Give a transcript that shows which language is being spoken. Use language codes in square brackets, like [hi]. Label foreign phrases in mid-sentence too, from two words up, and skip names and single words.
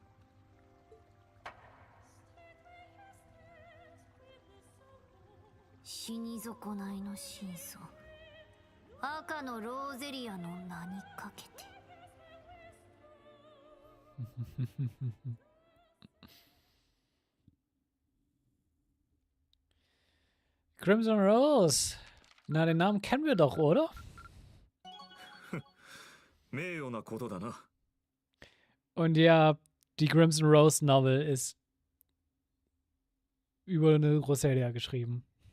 [ja] 死に損ないの真相。赤のローゼリアの名にかけて。 Crimson Rose. [de] Na, den Namen kennen wir doch, oder? Und ja, die Crimson Rose Novel ist über eine Roselia geschrieben.